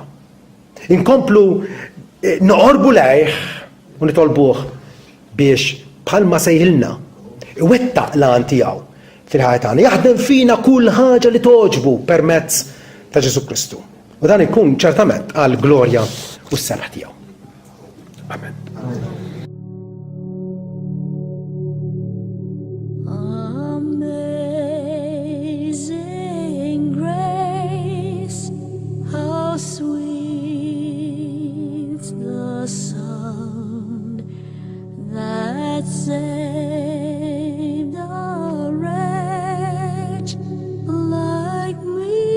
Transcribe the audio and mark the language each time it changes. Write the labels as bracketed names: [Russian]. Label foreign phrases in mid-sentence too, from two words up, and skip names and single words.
[Maltese] Inkomplu noqorbu lejh u nitolbuh biex bħalma sejħilna iwettaq l-għan tiegħu fil-ħajja tagħna, jaħdem fina kull ħaġa li toġbu permezz ta' Ġesu Kristu. U dan ikun ċertament għal glorja u s-selaħ tiegħu. Amen. [English] Amazing grace, how sweet the sound that saved a wretch like me.